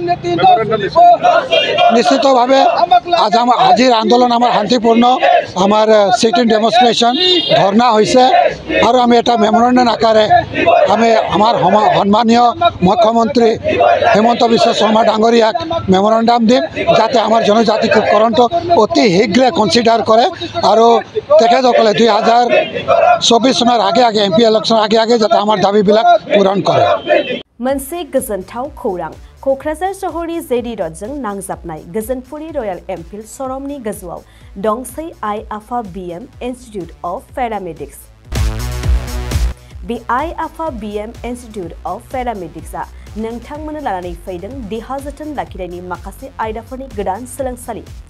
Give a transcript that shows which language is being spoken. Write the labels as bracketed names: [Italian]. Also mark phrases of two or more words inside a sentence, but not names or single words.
[Assamese] নিশ্চিতভাৱে আজিৰ আন্দোলন আমাৰ শান্তিপূৰ্ণ আমাৰ [English] sitting demonstration [Assamese] ধৰ্ণা হৈছে আৰু আমি এটা মেমৰেণ্ডাম আকাৰে আমি আমাৰ সন্মানীয় মুখ্যমন্ত্ৰী হিমন্ত বিশ্ব শৰ্মা ডাঙৰীয়াক মেমৰেণ্ডাম দিম যাতে আমাৰ জনজাতিকৰণটো অতি শীঘ্ৰে কনচিডাৰ কৰে আৰু তেখেতসকলে 2024 চনৰ আগে [English] MP election [Assamese] আগে যাতে আমাৰ দাবীবিলাক পূৰণ কৰে [Bodo] मोनसे गोजोनथाव खौरां कक्राझार सहरनि जेडी रडजों नांजाबनाय गोजोनपुरी रयेल एनफिल्ड श'रुमनि गोजौआव दंसै आइ आफा BM इन्स्टिट्यूट अफ पेरामेडिक्स बे आइ आफा BM इन्स्टिट्यूट अफ पेरामेडिक्सआ नोंथांमोननो लानानै फैदों देहा जोथोन लाखिनायनि माखासे आयदाफोरनि गोदान सोलोंसालि